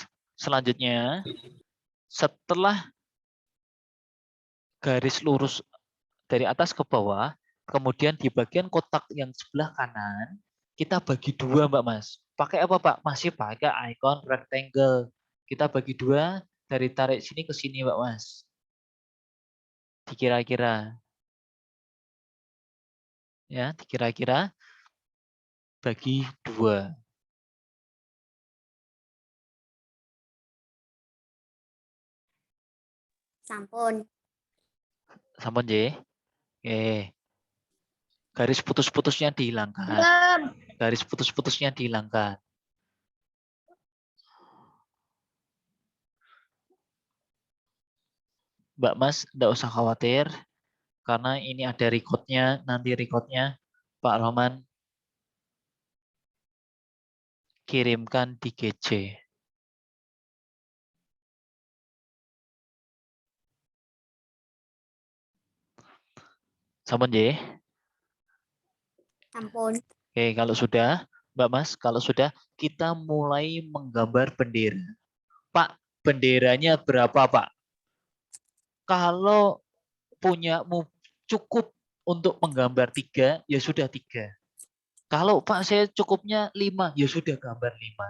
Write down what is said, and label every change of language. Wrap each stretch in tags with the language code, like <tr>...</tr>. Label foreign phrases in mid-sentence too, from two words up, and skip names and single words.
<id>Selanjutnya, setelah garis lurus dari atas ke bawah, kemudian di bagian kotak yang sebelah kanan, kita bagi dua, Mbak Mas. Pakai apa, Pak? Masih pakai icon rectangle. Kita bagi dua, dari tarik sini ke sini, Mbak Mas. Dikira-kira. Ya, dikira-kira bagi dua.</id> <jv>Sampun. Sampun,</jv> <id>J. Oke. Garis putus-putusnya dihilangkan. Belum. Garis putus-putusnya dihilangkan. Mbak Mas, tidak usah khawatir. Karena ini ada recordnya. Nanti recordnya Pak Roman kirimkan di GC.</id> <jv>Sampun, J. Sampun.</jv> <id>Oke, kalau sudah, Mbak Mas, kalau sudah, kita mulai menggambar bendera. Pak, benderanya berapa, Pak? Kalau punyamu cukup untuk menggambar 3, ya sudah 3. Kalau Pak saya cukupnya 5, ya sudah gambar 5.</id>